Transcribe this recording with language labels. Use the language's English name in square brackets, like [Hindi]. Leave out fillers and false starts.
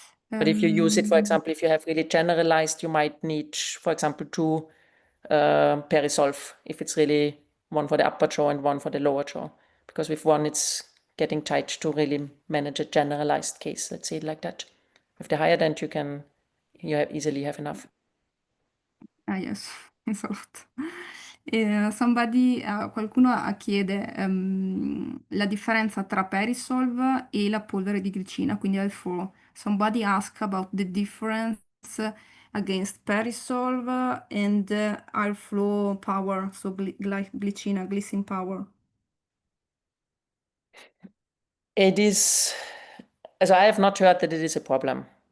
[English] But if you use it, for example, if you have really generalized, you might need, for example, two perisolve, if it's really one for the upper jaw and one for the lower jaw. Because with one, it's getting tight to really manage a generalized case, let's say it like that. With the higher dent, easily have enough. Yes, thanks a lot. [Italian] Qualcuno chiede la differenza tra Perisolve e la polvere di glicina, quindi L4. [English] Somebody asked about the difference against Perisolve and L-Flow power, so glicina, glycine power. It is, as I have not heard that it is a problem.